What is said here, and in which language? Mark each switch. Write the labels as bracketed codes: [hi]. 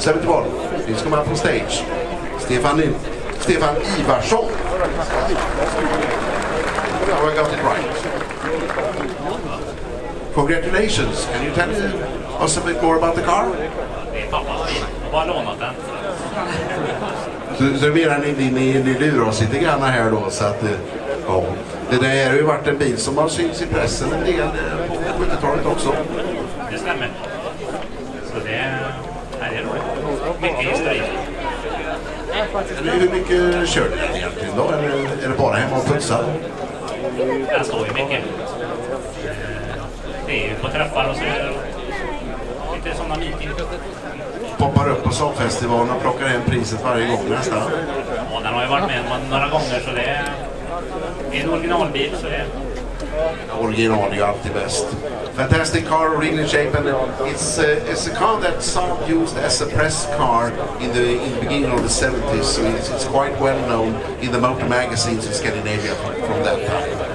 [en] 71. Please come up on stage. Stefan Ivarsson. Now I got it right. Congratulations. Can you tell us a bit more about the car? [sv] Så menar ni lurar oss lite grann här då, så att ja, det där har ju varit en bil som har synts i pressen en del på 70-talet också. Det stämmer. Så det är roligt. Mycket historik. Hur mycket kör den egentligen då? Eller är det bara hemma och putsa? Den står ju mycket. Det är ju på träffar och så är det lite sådana meeting. Poppar upp på Saab-festivalen och plockar hem priset varje gång nästan. Ja, den har ju varit med några gånger, så det är en originalbil, så det... Original är ju alltid bäst. [en] Fantastic car, original shape, and it's a car that Saab used as a press car in the beginning of the 70s, so it's quite well known in the motor magazines in Scandinavia from that time.